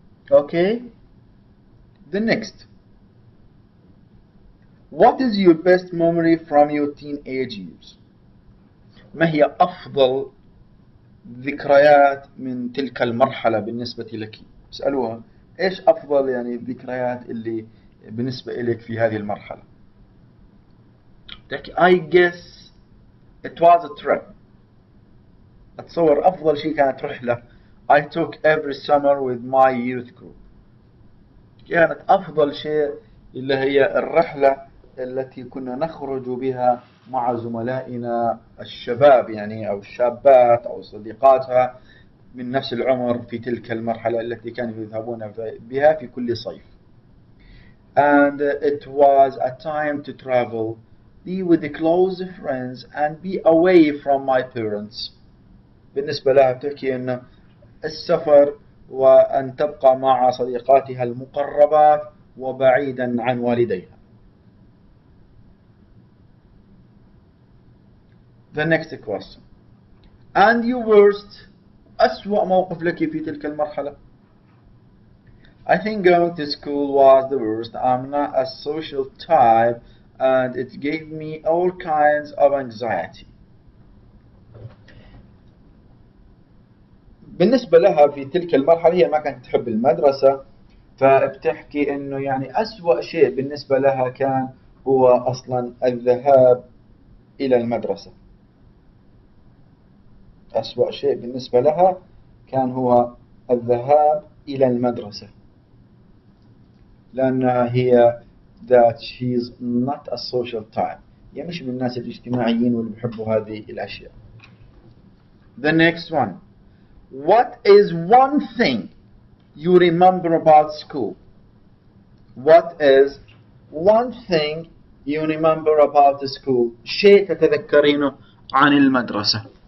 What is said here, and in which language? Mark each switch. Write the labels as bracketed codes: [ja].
[en] Okay, the next. What is your best memory from your teenage years? [ar] ما هي أفضل ذكريات من تلك المرحلة بالنسبة لك؟ اسألوها إيش أفضل يعني الذكريات اللي بالنسبة إليك في هذه المرحلة؟ [en] I guess it was a trip. [ar] أتصور أفضل شيء كانت رحلة [en] I took every summer with my youth group. [ar] كانت أفضل شيء اللي هي الرحلة التي كنا نخرج بها مع زملائنا الشباب يعني أو الشابات أو صديقاتها من نفس العمر في تلك المرحلة التي كانوا يذهبون بها في كل صيف. [en] And it was a time to travel, be with the close friends and be away from my parents. [ar] بالنسبة لها بتحكي أن السفر وأن تبقى مع صديقاتها المقربات وبعيدا عن والديها. [en] The next question. And your worst [ar] أسوأ موقف لك في تلك المرحلة؟ [en] I think going to school was the worst. I'm not a social type and it gave me all kinds of anxiety. [ar] بالنسبة لها في تلك المرحلة هي ما كانت تحب المدرسة فبتحكي انه يعني أسوأ شيء بالنسبة لها كان هو اصلا الذهاب الى المدرسة. أسوأ شيء بالنسبة لها كان هو الذهاب الى المدرسة لانها هي [en] that she's not a social type [ar] يعني مش من الناس الاجتماعيين واللي بيحبوا هذه الاشياء. [en] The next one. What is one thing you remember about school? What is one thing you remember about the school? [ar] شيء تتذكرينه عن المدرسة.